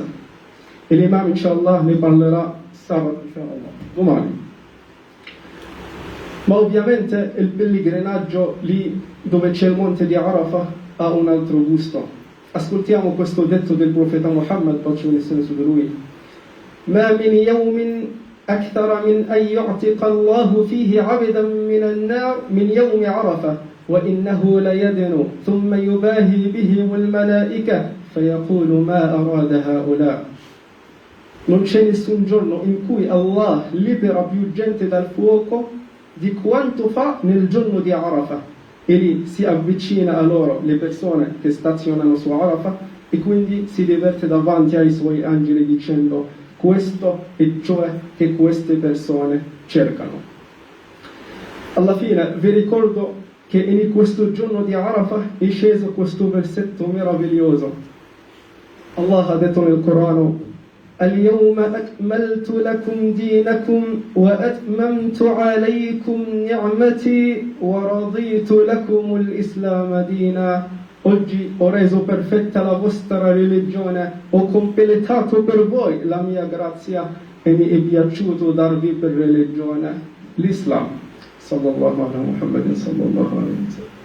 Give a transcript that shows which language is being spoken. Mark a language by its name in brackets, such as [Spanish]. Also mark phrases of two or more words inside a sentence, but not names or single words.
[Italian] E l'imam, inshallah, ne parlerà sabato, inshallah, domani. Ma ovviamente il pellegrinaggio lì dove c'è il monte di Arafah ha un altro gusto. Ascoltiamo questo detto del profeta Muhammad, pace e su di lui. [Arabic] ما من يوم أكثر من أن يعتق الله فيه عبدا من النار من يوم عرفة وإنه ليدنو ثم يباهي بهم الملائكة فيقول ما أراد هؤلاء. [Italian] Non c'è nessun giorno in cui Allah libera più gente dal fuoco di quanto fa nel giorno di Arafah, e lì si avvicina a loro le persone che stazionano su Arafah e quindi si diverte davanti ai suoi angeli dicendo questo è ciò che queste persone cercano. Alla fine vi ricordo che in questo giorno di Arafah è sceso questo versetto meraviglioso. Allah ha detto nel Corano: [Arabic] اليوم أكملت لكم دينكم وأتممت عليكم نعمتي ورضيت لكم الإسلام دينا. [Italian] Oggi ho reso perfetta la vostra religione, ho completato per voi la mia grazia e mi è piaciuto darvi per religione l'Islam. [Arabic] صلى الله عليه وسلم.